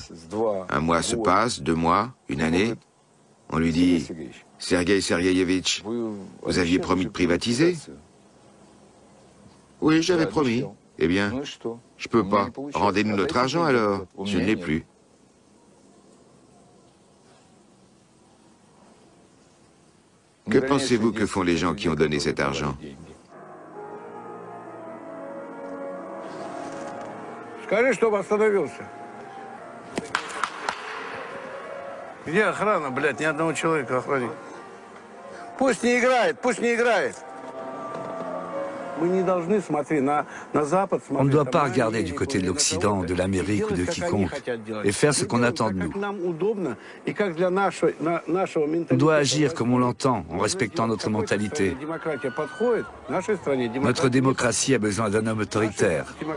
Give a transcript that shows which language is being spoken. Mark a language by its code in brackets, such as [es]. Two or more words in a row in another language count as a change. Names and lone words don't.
[fr] Un mois se passe, 2 mois, une année. On lui dit « Sergueï Sergueïevitch, vous aviez promis de privatiser ?»« Oui, j'avais promis. » Eh bien, je peux pas. Rendez-nous notre argent alors. Je ne l'ai plus. Que pensez-vous que font les gens qui ont donné cet argent? [ru] Скажи, чтобы остановился. Где охрана, блядь, ни одного человека охранить? Пусть не играет, пусть не играет. [fr] On ne doit pas regarder du côté de l'Occident, de l'Amérique ou de quiconque et faire ce qu'on attend de nous. On doit agir comme on l'entend, en respectant notre mentalité. Notre démocratie a besoin d'un homme autoritaire.